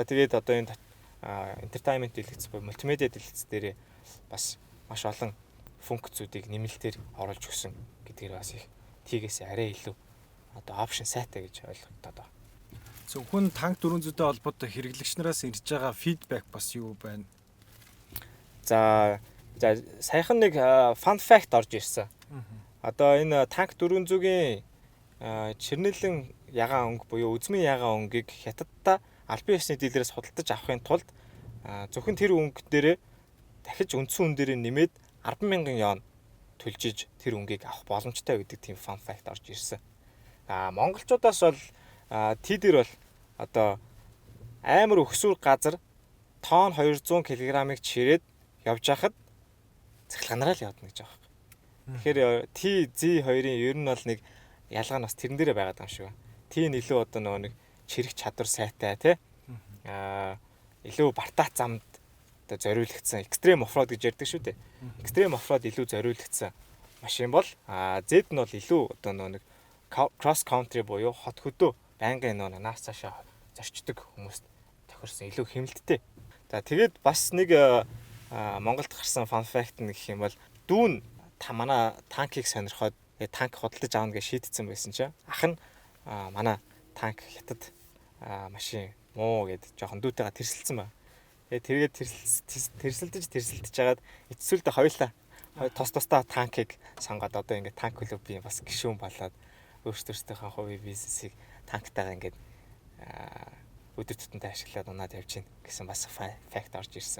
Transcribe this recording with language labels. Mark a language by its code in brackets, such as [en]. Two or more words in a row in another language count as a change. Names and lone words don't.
[mn] Тэгээд одоо энэ entertainment дэлгэц буюу мультимедиа дэлгэц дээр бас маш олон функцүүдийг нэмэлтээр оруулж өгсөн гэдгээр бас их T-гээс арай илүү одоо опшн сайтай гэж ойлгогдоод байна. Зөвхөн танк 400-тэй холбоотой хэрэглэгч нараас ирж байгаа фидбек бас юу байна? За саяхан нэг [en] fun fact [mn] орж ирсэн. Одоо энэ танк 400-гийн Чернэлэн ягаан өнгө буюу үзмийн ягаан өнгийг хятадта албан ёсны дийлэрээс худалдаж авахын тулд зөвхөн тэр өнгө дээрээ дахиж үндсэн үн дээрээ нэмээд 10,000 вон төлжиж тэр өнгийг авах боломжтой гэдэг тийм [en] fun fact [mn] орж ирсэн. Монголчуудаас бол T дээр бол одоо амар өгсүр газар тонн 200 кг-ыг чирээд явж хахад цахилгаанаараа л явдна гэж байгаа юм. Тэгэхээр TZ2-ын ер нь бол нэг ялгаа нь бас тэрэн дээрээ байгаад байгаа юм шиг байна. T нь илүү одоо нөгөө нэг чирэх чадвар сайтай тий. Илүү бартаа замд одоо зориулагдсан [en] extreme off-road [mn] гэж ярьдаг шүү дээ. [en] Extreme off-road [mn] илүү зориулагдсан машин бол Z нь бол илүү одоо нөгөө нэг [en] cross country [mn] буюу хот хөдөө байнгын нөгөө наас цаашаа зорчдог хүмүүст тохирсон илүү хэмнэлттэй. За тэгээд бас нэг Монголд гарсан [en] fun fact [mn] нэг гэх юм бол дүүн манай танкийг сонирхоод танк худалдаж аавна гэж шийдсэн байсан чинь ах нь манай танк хятад машин муу гэд жоохон дүүтэйгээ тэрсэлсэн байна. Тэгээд тэрсэлдэж жагаад эцсүүлдээ хоёулаа тусдаа танкийг сонгоод одоо ингээд танк клубын бас гишүүн болоод өөрсдийнхөө хувийн бизнесийг танктайгаа ингээд өдөр тутамдаа ашиглаад унаад явж гин гэсэн бас факт орж ирсэн.